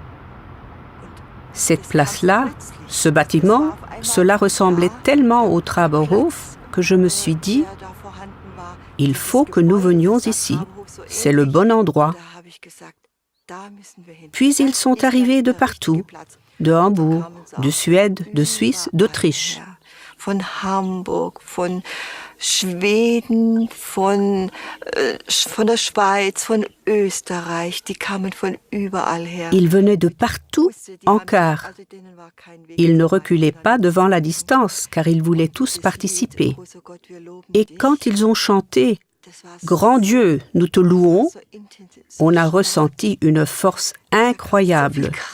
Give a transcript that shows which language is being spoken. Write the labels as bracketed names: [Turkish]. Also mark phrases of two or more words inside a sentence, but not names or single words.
[French] Cette place-là, ce bâtiment, cela ressemblait tellement au Traberhof que je me suis dit, il faut que nous venions ici. C'est le bon endroit. Puis ils sont arrivés de partout, de Hambourg, de Suède, de Suisse, d'Autriche. [German] Von Hamburg, von Schweden, von der Schweiz, von Österreich, die kamen von überall her. [French] Ils venaient de partout en car. Ils ne reculaient pas devant la distance, car ils voulaient tous participer. Et quand ils ont chanté « Grand Dieu, nous te louons », on a ressenti une force incroyable.